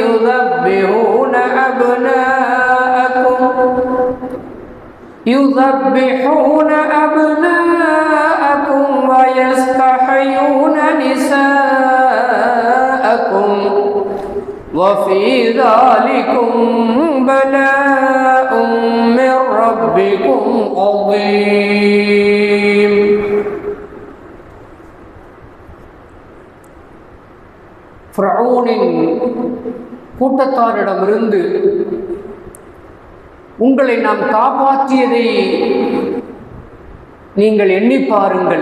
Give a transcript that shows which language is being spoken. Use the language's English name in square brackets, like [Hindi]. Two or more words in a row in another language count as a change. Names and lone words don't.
[Arabic] يذبحون أبناءكم ويستحيون نساءكم وفي ذلكم بلاء من ربكم عظيم. [Tamil] ஃபிரௌனின் கூட்டத்தாரிடமிருந்து உங்களை நாம் காப்பாற்றியதை நீங்கள் எண்ணி பாருங்கள்.